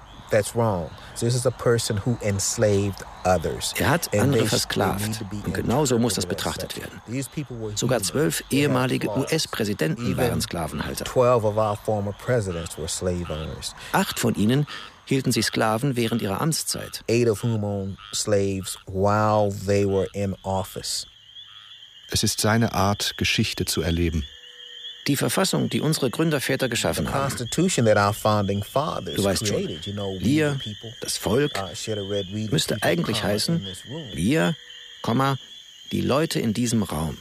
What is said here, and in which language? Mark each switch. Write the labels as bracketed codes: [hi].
[en] That's wrong. This is a person who enslaved others. [de] Er hat andere versklavt. Und genauso muss das betrachtet werden. Sogar 12 ehemalige US-Präsidenten waren Sklavenhalter. [en] 12 of our former presidents were slave owners. [de] 8 von ihnen hielten sich Sklaven während ihrer Amtszeit. [en] 8 of whom owned slaves while they were in office. [de] Es ist seine Art, Geschichte zu erleben. Die Verfassung, die unsere Gründerväter geschaffen haben, du weißt schon, wir, das Volk, müsste eigentlich heißen, wir, die Leute in diesem Raum.